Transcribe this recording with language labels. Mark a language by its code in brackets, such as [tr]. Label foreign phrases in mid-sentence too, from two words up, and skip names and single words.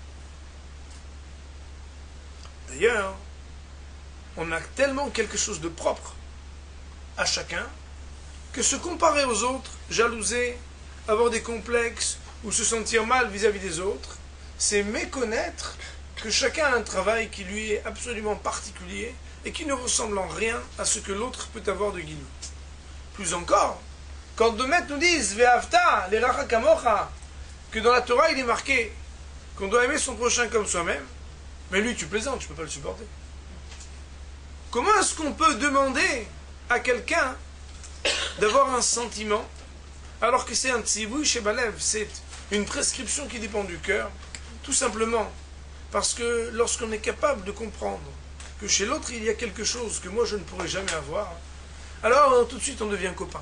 [fr] D'ailleurs, on a tellement quelque chose de propre à chacun que se comparer aux autres, jalouser, avoir des complexes ou se sentir mal vis-à-vis des autres, c'est méconnaître que chacun a un travail qui lui est absolument particulier et qui ne ressemble en rien à ce que l'autre peut avoir de guilou. Plus encore, quand nos maîtres nous disent [he] ואהבת, לרעך כמוך, [fr] que dans la Torah il est marqué qu'on doit aimer son prochain comme soi-même, mais lui tu plaisantes, tu ne peux pas le supporter. Comment est-ce qu'on peut demander à quelqu'un d'avoir un sentiment alors que c'est un [he] ציווי שבלב, [fr] c'est une prescription qui dépend du cœur, tout simplement parce que lorsqu'on est capable de comprendre que chez l'autre il y a quelque chose que moi je ne pourrais jamais avoir, alors tout de suite on devient copain.